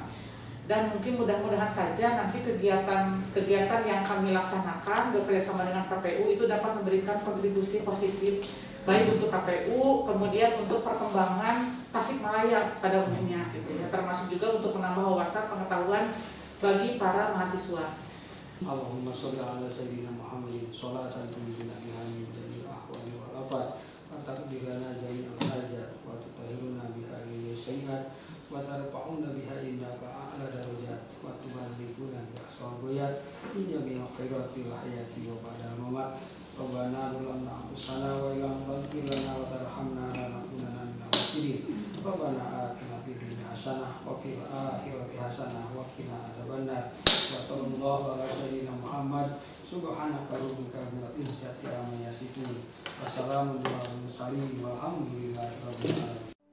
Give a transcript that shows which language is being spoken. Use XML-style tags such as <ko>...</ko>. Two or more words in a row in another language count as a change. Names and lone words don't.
<id>Dan mungkin mudah-mudahan saja nanti kegiatan yang kami laksanakan bekerjasama dengan KPU itu dapat memberikan kontribusi positif baik untuk KPU, kemudian untuk perkembangan Tasikmalaya pada umumnya gitu ya, termasuk juga untuk menambah wawasan pengetahuan bagi para mahasiswa.</id> <ar>اللهم صل على سيدنا محمد صلاة تنجينا بها من جميع الأهوال والآفات وتقضي لنا جميع الحاجات وتطهرنا بها من السيئات وترفعنا بها عندك أعلى الدرجات وتبلغنا بأقصى الغايات من جميع الخيرات الحياة وبعد الممات. ربنا ظلمنا أنفسنا وإن لم تغفر لنا وترحمنا لنكونن من الخاسرين. ربنا آتنا في الدنيا حسنة وفي الآخرة حسنة وقنا عذاب النار. وصلى الله على سيدنا محمد سبحانك ربك رب العزة عما يصفون. والسلام على المرسلين والحمد لله رب العالمين.</ar>